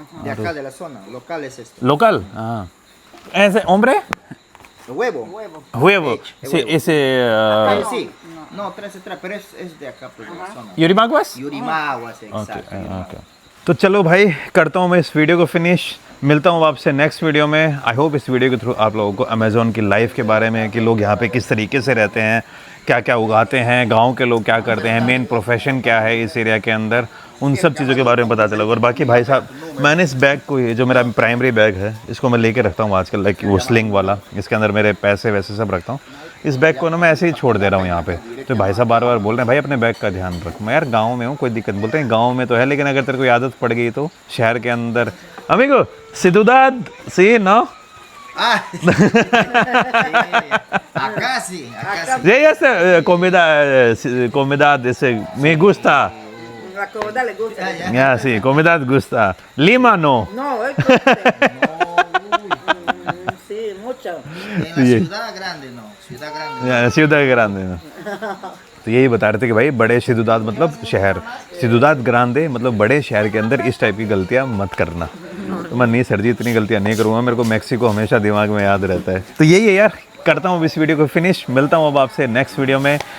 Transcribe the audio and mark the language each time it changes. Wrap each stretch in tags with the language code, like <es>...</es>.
<es>De acá, de la zona, local es este. local, ese hombre, Huevo. huevo, sí, ese Sí. No, 13, pero es de acá, pues, de la zona. Yurimaguas, Yurimaguas, exacto. ओके।</es> <hi>तो चलो भाई करता हूँ मैं इस video को finish, मिलता हूँ आपसे नेक्स्ट वीडियो में। आई होप इस वीडियो के थ्रू आप लोगों को अमेज़ॉन की लाइफ के बारे में, कि लोग यहाँ पे किस तरीके से रहते हैं, क्या क्या उगाते हैं, गांव के लोग क्या करते हैं, मेन प्रोफेशन क्या है इस एरिया के अंदर, उन सब चीज़ों के बारे में पता चला। और बाकी भाई साहब मैंने इस बैग को, ये जो मेरा प्राइमरी बैग है, इसको मैं लेके रखता हूँ आजकल, लाइक वो स्लिंग वाला, इसके अंदर मेरे पैसे वैसे सब रखता हूँ। इस बैग को ना मैं ऐसे ही छोड़ दे रहा हूँ यहाँ पे। तो भाई साहब बार बार बोल रहे हैं भाई अपने बैग का ध्यान रख। मैं यार गांव में हूँ, कोई दिक्कत, बोलते हैं गांव में तो है, लेकिन अगर तेरे को आदत पड़ गई तो शहर के अंदर।</hi> <es>अमीगो सिद्धुदाद सी नो Ah, acá sí, acá sí. Sí, esta comida dice, me gusta. La comida le gusta. Ya, sí, comida gusta. Lima no. No, es coste. Sí, mucho. En la ciudad grande no, ciudad grande. Ya, ciudad grande no.</es> <hi>तो यही बता रहे थे कि भाई बड़े सिद्धुदाद मतलब शहर, सिद्धुदाद ग्रांडे मतलब बड़े शहर के अंदर इस टाइप की गलतियाँ मत करना। तो मैं नहीं सर जी इतनी गलतियाँ नहीं करूँगा, मेरे को मैक्सिको हमेशा दिमाग में याद रहता है। तो यही है यार, करता हूँ इस वीडियो को फिनिश, मिलता हूँ अब आपसे नेक्स्ट वीडियो में।</hi>